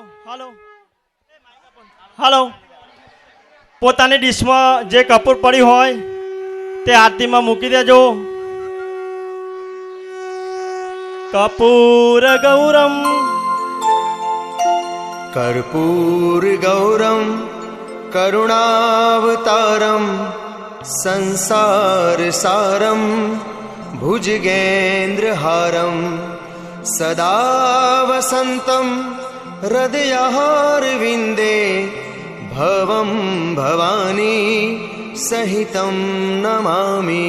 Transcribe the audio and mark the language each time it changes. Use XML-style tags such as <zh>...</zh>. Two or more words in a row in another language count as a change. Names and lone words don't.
<gu>હાલો હાલો પોતાની ડીશમાં જે કપૂર પડી હોય તે આરતીમાં મૂકી દેજો.</gu> <sa>કપૂર ગૌરમ कर्पूरगौरं करुणावतारं संसारसारं भुजगेन्द्रहारं सदा वसन्तं हृदयहारविन्दे भवं भवानी सहितं नमामि.</sa>